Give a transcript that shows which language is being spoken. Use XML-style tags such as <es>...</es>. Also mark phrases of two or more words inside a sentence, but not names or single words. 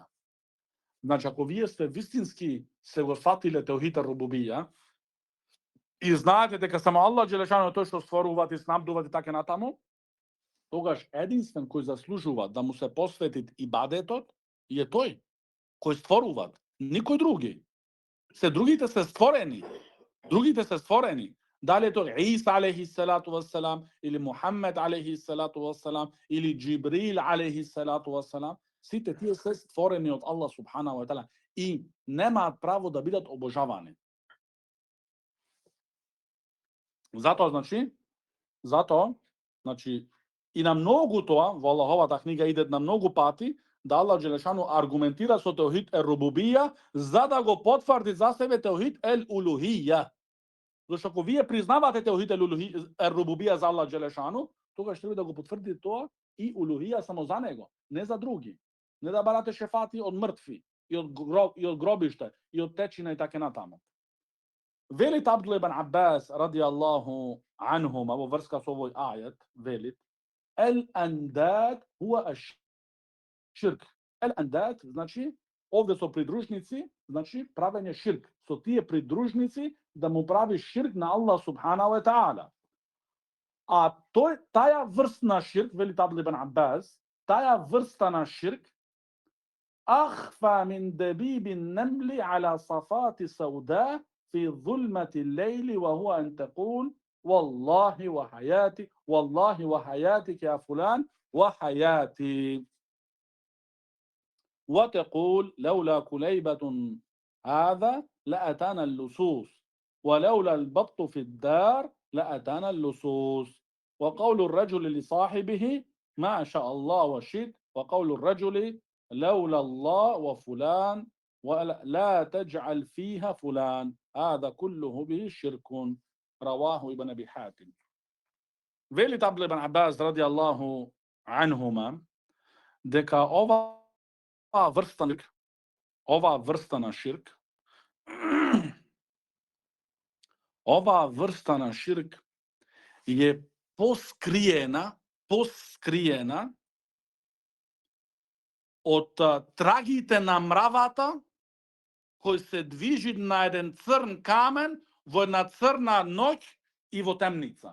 <mk>Значи, ако вие сте вистински се го сватиле</mk> <ar>توحيد الربوبية</ar> <mk>и знаете дека само</mk> <ar>الله جل شأنه</ar> <mk>тој што створува и снабдува и така натаму, тогаш единствен кој заслужува да му се посвети ибадетот е тој кој створува, никој други. Се другите се створени. Другите се створени. Дали е тоа Иса</mk> <ar>عليه الصلاة والسلام,</ar> <mk>или Мухаммед</mk> <ar>عليه الصلاة والسلام,</ar> <mk>или Джибрил</mk> <ar>عليه الصلاة والسلام,</ar> <mk>сите тие се створени од</mk> <ar>الله سبحانه وتعالى</ar> <mk>и немаат право да бидат обожавани. Затоа, значи, и на многу тоа, во Аллаховата книга иде на многу пати, да</mk> <ar>الله جل شأنه</ar> <mk>аргументира со</mk> <ar>توحيد الربوبية,</ar> <mk>за да го потврди за себе</mk> <ar>توحيد الألوهية.</ar> <mk>Зашто ако вие признавате</mk> <ar>توحيد الربوبية</ar> <mk>за</mk> <ar>الله جل شأنه,</ar> <mk>тогаш треба да го потврдите тоа и улухија само за него, не за други. Не да барате шефати од мртви, и од гробиште, и од течина и така натаму. Велит Абдул ибн Аббас</mk> <ar>رضي الله عنهما</ar> <mk>во врска со овој ајет, велит</mk> <ar>الأنداد هو الشرك.</ar> <mk>Ел-андад, значи, овде со придружници, значи, правење ширк. Со тие придружници да му прави ширк на</mk> <ar>الله سبحانه وتعالى.</ar> <mk>А таја врста на ширк, вели Абдул ибн Аббас, таја врста на ширк</mk> <ar>أخفى من دبيب النمل على صفاة سوداء في ظلمة الليل وهو أن تقول والله وحياتي والله وحياتك يا فلان وحياتي وتقول لولا كليبة هذا لأتانا اللصوص ولولا البط في الدار لأتانا اللصوص وقول الرجل لصاحبه ما شاء الله وشئت وقول الرجل لولا الله وفلان ولا تجعل فيها فلان هذا كله به شرك رواه ابن أبي حاتم.</ar> <mk>Велит Абдул ибн Аббас</mk> <ar>رضي الله عنهما</ar> <mk>дека ова врста на ширк е поскриена од трагите на мравата кој се движи на еден црн камен во една црна ноќ и во темница.</mk>